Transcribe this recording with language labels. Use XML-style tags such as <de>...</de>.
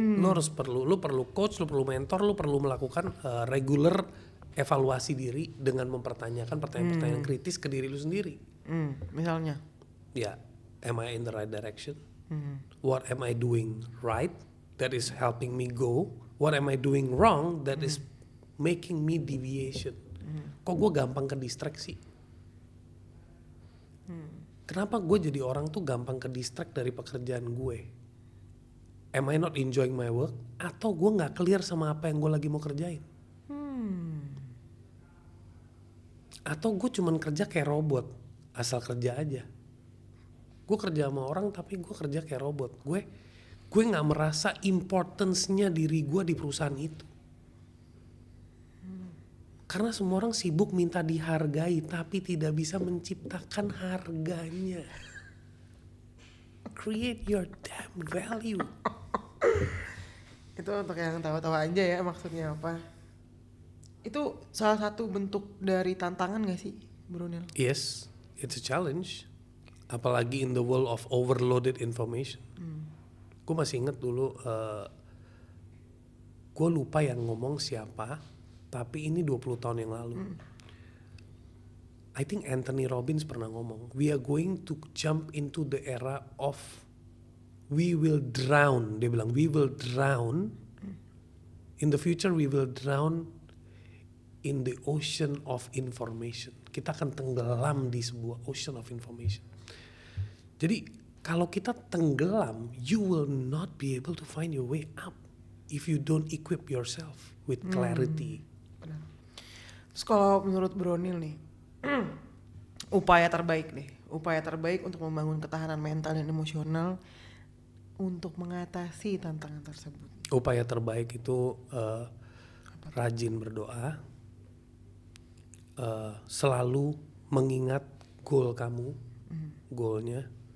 <id>Lu perlu coach, lu perlu mentor, lu perlu melakukan regular evaluasi diri dengan mempertanyakan pertanyaan-pertanyaan kritis ke diri lu sendiri. Misalnya?</id> <en>Ya, am I in the right direction? What am I doing right that is helping me go? What am I doing wrong that is making me deviation?</en> <id>Kok gue gampang ke distraksi? Kenapa gue jadi orang tuh gampang ke distract dari pekerjaan gue?</id> <en>Am I not enjoying my work?</en> <id>Atau gue gak clear sama apa yang gue lagi mau kerjain? Atau gue cuman kerja kayak robot, asal kerja aja. Gue kerja sama orang tapi gue kerja kayak robot. Gue gak merasa importance-nya diri gue di perusahaan itu. Karena semua orang sibuk minta dihargai tapi tidak bisa menciptakan harganya.</id> <en>Create your damn value.</en> <id>Itu untuk yang tahu-tahu aja ya maksudnya apa. Itu salah satu bentuk dari tantangan gak sih, Bro Nel?</id> <en>Yes, it's a challenge.</en> <id>Apalagi</id> <en>in the world of overloaded information.</en> <id>Gue masih inget dulu, gue lupa yang ngomong siapa, tapi ini 20 tahun yang lalu.</id> <en>I think Anthony Robbins</en> <id>pernah ngomong,</id> <en>we are going to jump into the era of we will drown.</en> <id>Dia bilang,</id> <en>we will drown. In the future we will drown in the ocean of information.</en> <id>Kita akan tenggelam di sebuah</id> <en>ocean of information.</en> <id>Jadi kalau kita tenggelam,</id> <en>you will not be able to find your way up if you don't equip yourself with clarity.</en> <id>Terus kalau menurut Bro Nil nih, upaya terbaik untuk membangun ketahanan mental dan emosional untuk mengatasi tantangan tersebut. Upaya terbaik itu rajin berdoa, selalu mengingat goal kamu, goalnya.</id>